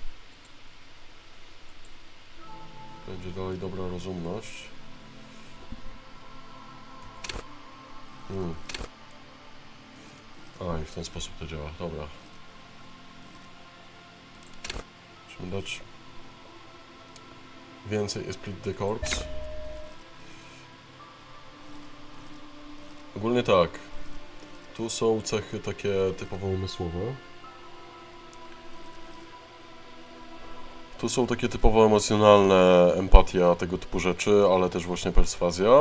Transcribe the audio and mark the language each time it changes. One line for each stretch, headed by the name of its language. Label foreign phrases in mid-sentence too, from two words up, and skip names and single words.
Polish: Będzie dalej dobra rozumność. A, i w ten sposób to działa. Dobra. Musimy dać więcej
French: esprit de corps.
Polish: Ogólnie tak. Tu są cechy takie typowo umysłowe. Tu są takie typowo emocjonalne, empatia, tego typu rzeczy, ale też właśnie perswazja.